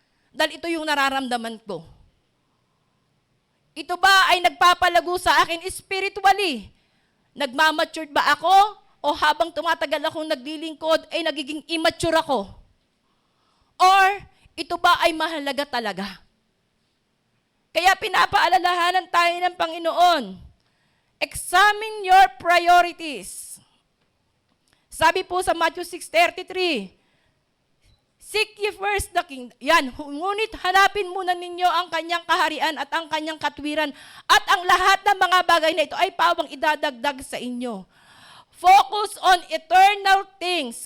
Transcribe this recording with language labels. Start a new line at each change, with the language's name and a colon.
Filipino: Dahil ito yung nararamdaman ko. Ito ba ay nagpapalago sa akin spiritually? Nagmamature ba ako? O habang tumatagal akong naglilingkod, ay nagiging immature ako? Or ito ba ay mahalaga talaga? Kaya pinapaalalahanan tayo ng Panginoon.
English: Examine your priorities.
Filipino: Sabi po sa Matthew 6:33,
English: seek ye first the kingdom.
Filipino: Yan, ngunit hanapin muna ninyo ang kanyang kaharian at ang kanyang katwiran at ang lahat ng mga bagay na ito ay pawang idadagdag sa inyo.
English: Focus on eternal things.